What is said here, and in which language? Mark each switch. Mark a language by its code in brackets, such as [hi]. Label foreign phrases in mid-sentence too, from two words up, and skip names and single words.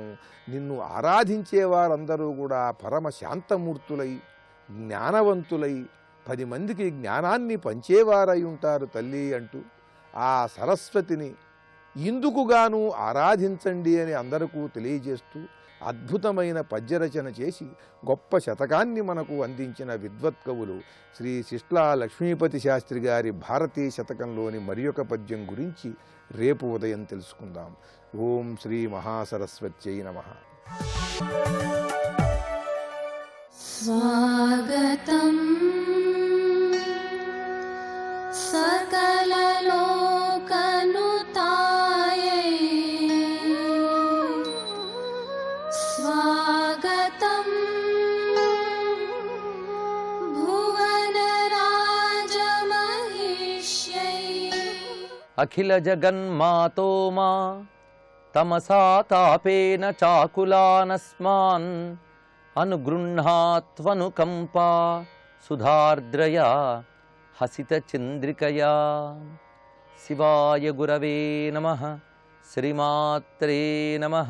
[te] నిన్ను ఆరాధించే వారందరూ కూడా పరమ శాంతమూర్తులై, జ్ఞానవంతులై, 10 మందికి జ్ఞానాన్ని పంచేవారై ఉంటారు తల్లి అంటూ ఆ సరస్వతిని ఇందుకుగాను ఆరాధించండి అని అందరికీ తెలియజేస్తూ అద్భుతమైన పద్యరచన చేసి గొప్ప శతకాన్ని మనకు అందించిన విద్వత్ కవులు శ్రీ శిష్లా లక్ష్మీపతి శాస్త్రి గారి భారతీ శతకంలోని మరి ఒక పద్యం గురించి రేపు ఉదయం తెలుసుకుందాం. [sa] ॐ श्री महासरस्वत्यै नमः. स्वागतं सकललोकनुतायै स्वागतं भुवनराजमहिष्यै अखिल जगन्मातो मा तमसा तापेन चाकुलानस्मान् अनुगृह्णात्वनुकंपा सुधार्द्रया हसित चंद्रिकया. शिवाय गुरवे नमः. श्रीमात्रे नमः.